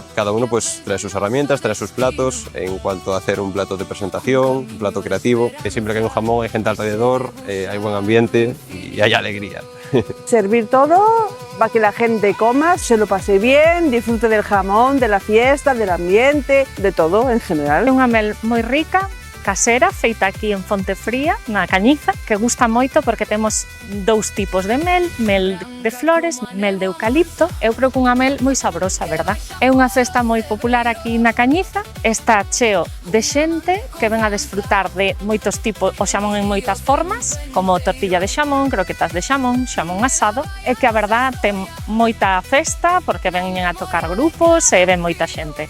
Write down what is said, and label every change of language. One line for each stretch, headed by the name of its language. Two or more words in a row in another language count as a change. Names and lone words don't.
Spanish: Cada uno pues trae sus herramientas, trae sus platos en cuanto a hacer un plato de presentación, un plato creativo. Siempre que hay un jamón hay gente alrededor, hay buen ambiente y hay alegría. Servir todo para que la gente coma, se lo pase bien, disfrute del jamón, de la fiesta, del ambiente, de todo en general.
Galician: É unha mel moi rica, casera, feita aquí en Fontefría, na Cañiza, que gusta moito porque temos dous tipos de mel de flores, mel de eucalipto. Eu creo que unha mel moi sabrosa, verdad? É unha festa moi popular aquí na Cañiza, está cheo de xente que ven a desfrutar de moitos tipos, o xamón en moitas formas, como tortilla de xamón, croquetas de xamón, xamón asado, e que a verdad ten moita festa porque veñen a tocar grupos e ven moita xente.